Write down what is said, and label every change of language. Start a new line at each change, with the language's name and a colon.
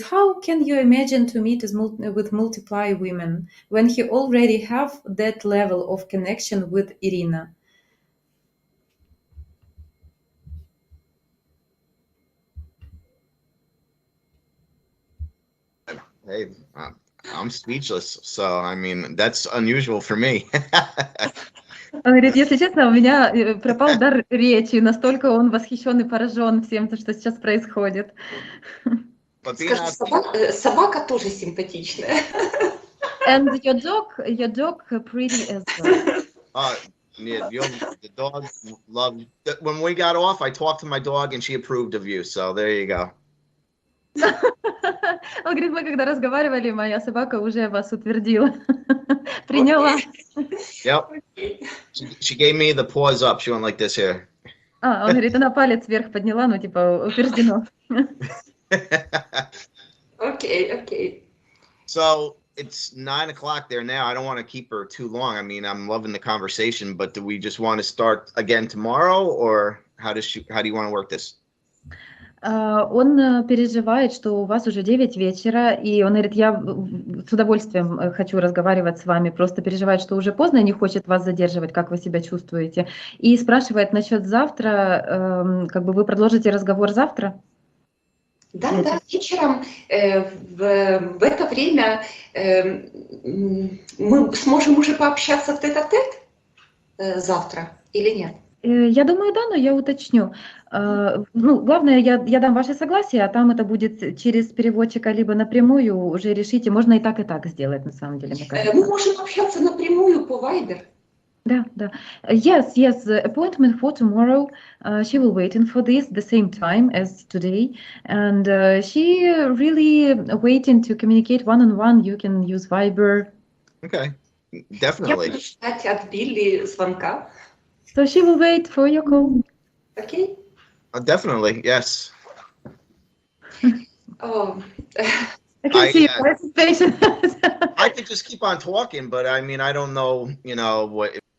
English: How can you imagine to meet with multiply women when he already have that level of connection with Irina? hey, I'm speechless. So, I mean, that's unusual for me.
Russian: Он говорит, если честно, у меня пропал дар речи, настолько он восхищен и поражен всем, что сейчас происходит. Скажи, собака тоже симпатичная.
English: And your dog pretty as well. Yeah, the dog loved. When we got off, I talked to my dog, and she approved of you. So there you go.
Russian: Он говорит, мы когда разговаривали, моя собака уже вас утвердила, приняла.
English: Yep. She gave me the paws up. She went like this here.
Russian: Он говорит, она палец вверх подняла, ну типа утверждено.
English: Okay. So it's 9 o'clock there now. I don't want to keep her too long. I mean, I'm loving the conversation, but do we just want to start again tomorrow, or how do you want to work this?
Russian: Он переживает, что у вас уже 9 вечера, и он говорит, я с удовольствием хочу разговаривать с вами, просто переживает, что уже поздно и не хочет вас задерживать, как вы себя чувствуете. И спрашивает насчет завтра, как бы вы продолжите разговор завтра? Да, вечером в это время мы сможем уже пообщаться в тет-а-тет завтра или нет? Я думаю, да, но я уточню. Ну, главное, я дам ваше согласие, а там это будет через переводчика либо напрямую, уже решите. Можно и так сделать, на самом деле, мне кажется. Мы можем общаться напрямую по Viber. Да.
English: Yes, appointment for tomorrow. She will waiting for this the same time as today. And she really waiting to communicate one-on-one. You can use Viber. Okay, definitely.
Russian: Я буду ждать от Билли звонка.
English: So she will wait for your call. Okay? Definitely, yes. Oh. I can see your participation. I could just keep on talking, but I mean, I don't know, what.